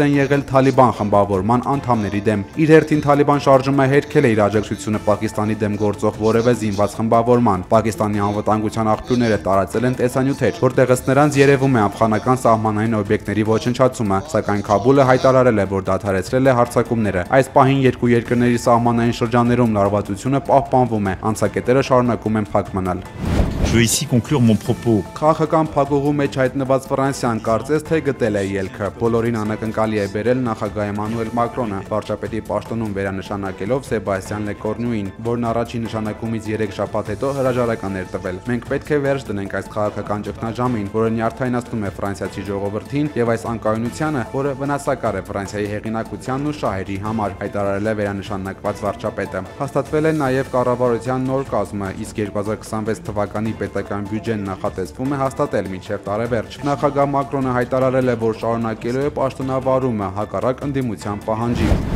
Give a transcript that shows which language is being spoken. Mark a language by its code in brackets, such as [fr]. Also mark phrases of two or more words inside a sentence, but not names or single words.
[hy] են եղել Թալիբան խմբավորման անդամների դեմ։ Իր հերթին Թալիբան շարժումը հերքել է իր աջակցությունը Պակիստանի դեմ գործող որևէ զինված խմբավորման։ Պակիստանի անվտանգության աղբյուրները տարածել են տեսանյութեր, որտեղ ըստ նրանց երևում է աֆղանական սահմանային օբյեկտների ոչնչացումը, սակայն Քաբուլը հայտարարել է, որ դադարեցրել է հարձակումները։ Այս պահին երկու երկրների սահմանային շրջաններում լարվածությունը պահպանվում է, անցակետերը շարունակում են փակ մնալ։ [fr] Je veux ici conclure mon propos. [hy] Քաղաքական փակուղու մեջ հայտնված Ֆրանսիան կարծես թե գտել է ելքը։ Բոլորին անակնկալի է բերել նախագահ Էմանուել Մակրոնը, վարչապետի պաշտոնում վերանշանակելով Սեբաստիան Լեկորնյուին, որն առաջին նշանակումից 3 շաբաթ հետո հրաժարական էր տվել։ Մենք պետք է վերջ դնենք այս քաղաքական ճգնաժամին, որը նյարդայնացնում է ֆրանսիացի ժողովրդին եւ այս անկայունությանը, որը վնասակար է Ֆրանսիայի հեղինակությանն ու շահերի համար, հայտարարել է վերանշանակված վարչապետը։ Հաստատվել է նաեւ կառավարության նոր կազմը, իսկ 2026 թվականի պետական բյուջեն նախատեսվում է հաստատել մինչև տարեվերջ։ Նախագահ Մակրոնը հայտարարել է, որ շարունակելու է պաշտոնավարումը հակառակ ընդդիմության պահանջի։